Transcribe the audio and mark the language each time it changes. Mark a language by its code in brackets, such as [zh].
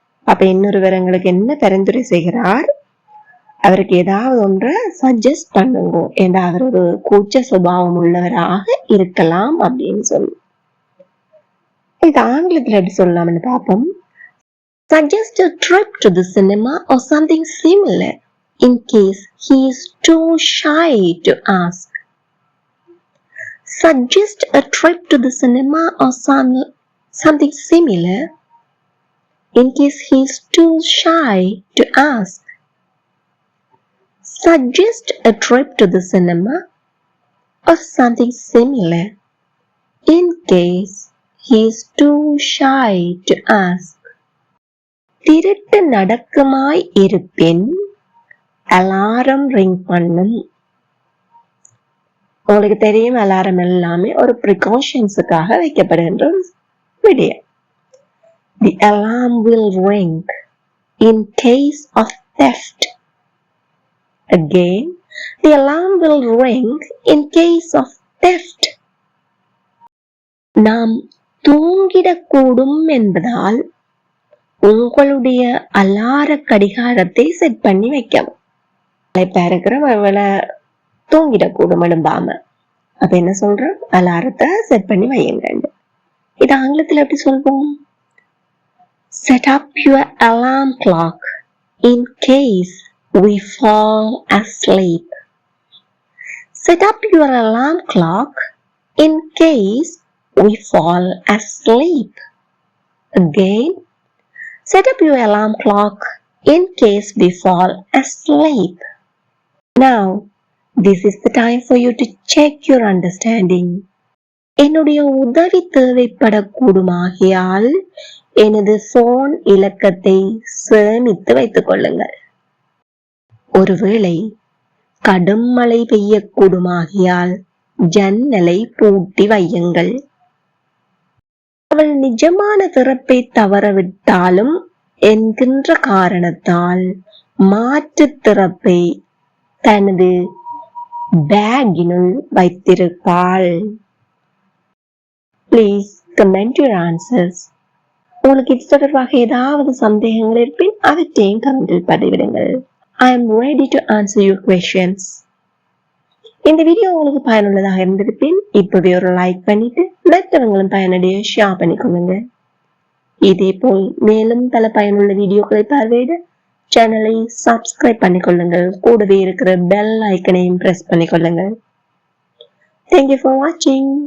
[ta] அப்ப இன்னொருவர் எங்களுக்கு என்ன பரிந்துரை செய்கிறார், அவருக்கு ஏதாவது ஒன்றை சஜஸ்ட் பண்ணுங்க, ஏன்னா அவர் ஒரு கூச்ச சுபாவம் உள்ளவராக இருக்கலாம் அப்படின்னு சொல்லி. இது ஆங்கிலத்தில் எப்படி சொல்லலாம்னு பார்ப்போம். [en] Suggest a trip to the cinema or something similar in case he is too shy to ask. Suggest a trip to the cinema or something similar in case he is too shy to ask. Suggest a trip to the cinema or something similar in case he is too shy to ask. [ta] திருட்டு நடக்குமாய் இருப்பின் alarm ring பண்ணும். உங்களுக்கு தெரியும் alarm எல்லாமே ஒரு ப்ரிகாஷன்ஸுக்காக வைக்கப்படுகின்ற விடயம். [en] The alarm will ring in case of theft. Again, the alarm will ring in case of theft. [ta] நாம் தூங்கிடக்கூடும் என்பதால் உங்களுடைய அலார கடிகாரத்தை செட் பண்ணி வைக்கவும். இருக்கிற ஒருவேளை தூங்கிடக்கூடும் எழும்பாம, அப்ப என்ன சொல்றோம், அலாரத்தை செட் பண்ணி வையுங்க. இது ஆங்கிலத்தில் எப்படி சொல்வோம்? [en] Set up your alarm clock in case we fall asleep. Set up your alarm clock in case we fall asleep. Again, set up your alarm clock in case we fall asleep. Now, this is the time for you to check your understanding. [ta] என்னுடைய உதவி தேவைப்படக்கூடுமாகியால் எனது phone இலக்கத்தை சேமித்து வைத்துக் கொள்ளுங்கள். ஒருவேளை கடும் மழை பெய்யக்கூடுமாகியால் ஜன்னலை பூட்டி வையுங்கள். அவள் நிஜமான திறப்பை தவறவிட்டாலும் என்கின்ற காரணத்தால் மாற்று திறப்பை தனது பேக்கினுள் வைத்திருப்பாள். [en] Please comment your answers. [ta] உங்களுக்கு இது தொடர்பாக ஏதாவது சந்தேகங்கள் இருப்பின் அவற்றையும் கமெண்டில் பதிவிடுங்கள். [en] I am ready to answer your questions. [ta] இந்த வீடியோ உங்களுக்கு பயனுள்ளதாக இருந்திருப்பின் இப்பவே ஒரு லைக் பண்ணிட்டு மற்றவங்களும் பயனடைய ஷேர் பண்ணிக்கொள்ளுங்க. இதே போல் மேலும் பல பயனுள்ள வீடியோக்களை பார்வையிட சேனலை சப்ஸ்கிரைப் பண்ணிக்கொள்ளுங்கள். கூடவே இருக்கிற பெல் ஐக்கனையும் press பண்ணிக்கொள்ளுங்கள். [en] Thank you for watching.